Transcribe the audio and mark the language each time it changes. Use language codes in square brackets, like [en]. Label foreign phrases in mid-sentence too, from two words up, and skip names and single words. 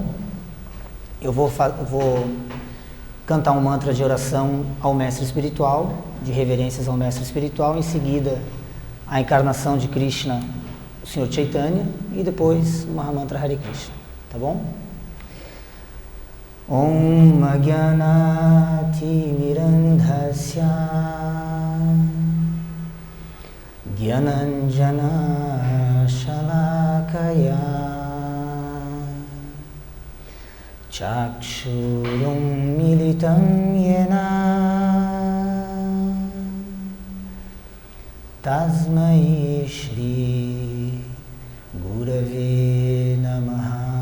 [pt] Eu vou cantar um mantra de oração ao mestre espiritual, de reverências ao mestre espiritual, em seguida a encarnação de Krishna, o Senhor Chaitanya, e depois o Mahamantra Hare Krishna, tá bom? [sa] ॐ अज्ञानतिमिरान्धस्य ज्ञानाञ्जन शलाकया चक्षुरुन् मीलितं येन तस्मै श्री गुरवे नमः.